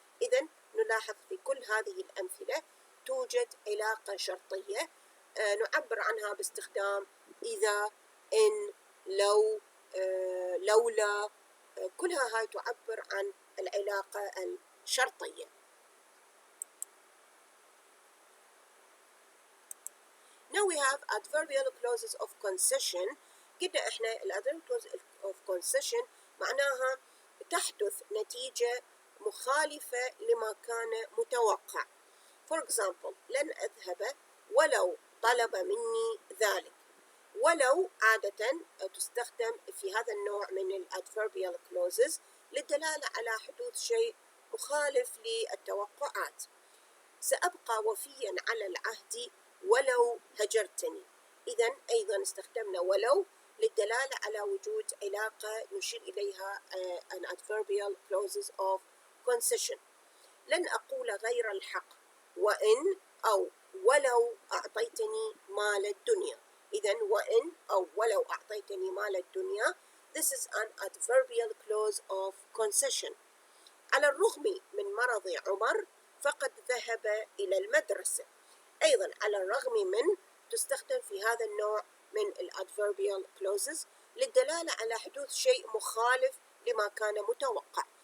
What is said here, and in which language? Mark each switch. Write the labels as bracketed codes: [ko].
[ar] إذن نلاحظ في كل هذه الأمثلة توجد علاقة شرطية نعبر عنها باستخدام إذا، إن، لو، لولا، كلها هاي تعبر عن العلاقة الشرطية. [en] Now we have adverbial clauses of concession. [ar] قلنا إحنا ال [en] adverbial clauses of concession [ar] معناها تحدث نتيجة مخالفة لما كان متوقع. [en] For example [ar] لن أذهب ولو طلب مني ذلك. ولو عادة تستخدم في هذا النوع من الadverbial clauses للدلالة على حدوث شيء مخالف للتوقعات. سأبقى وفيا على العهد ولو هجرتني. إذن أيضا استخدمنا ولو للدلالة على وجود علاقة نشير إليها [en] an adverbial clauses of concession. [ar] لن أقول غير الحق وإن أو ولو أعطيتني مال الدنيا. إذن وإن أو ولو أعطيتني مال الدنيا. [en] This is an adverbial clause of concession. [ar] على الرغم من مرض عمر فقد ذهب إلى المدرسة. أيضا على الرغم من تستخدم في هذا النوع من الadverbial clauses للدلالة على حدوث شيء مخالف لما كان متوقع.